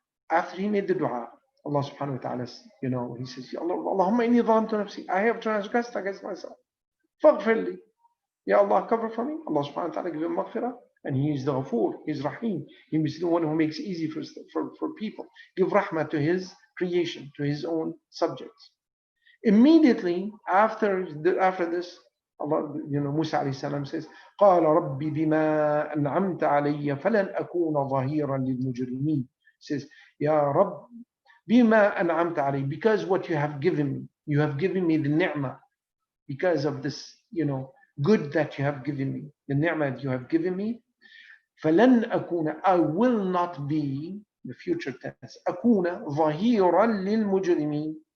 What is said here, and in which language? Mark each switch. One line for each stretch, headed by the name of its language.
English: After he made the dua, Allah subhanahu wa ta'ala, he says,
Arabic: Allahumma inni zalamtu nafsi,
English: I have transgressed against myself.
Arabic: Faghfir li.
English: Ya Allah, cover for me. Allah subhanahu wa ta'ala give him maghfirah. And he is the Ghafoor, he is Rahim. He is the one who makes it easy for people. Give rahmah to his creation, to his own subjects. Immediately after this, Allah, Musa alayhi salam says,
Arabic: قال رب بما أنعمت علي فلن أكون ظهيرا للمجرمين.
English: Says, Ya Rabb,
Arabic: بما أنعمت علي,
English: because what you have given me the ni'mah, because of this, good that you have given me, the ni'mah that you have given me.
Arabic: فلن أكون,
English: I will not be, the future tense,
Arabic: أكون ظهيرا للمجرمين.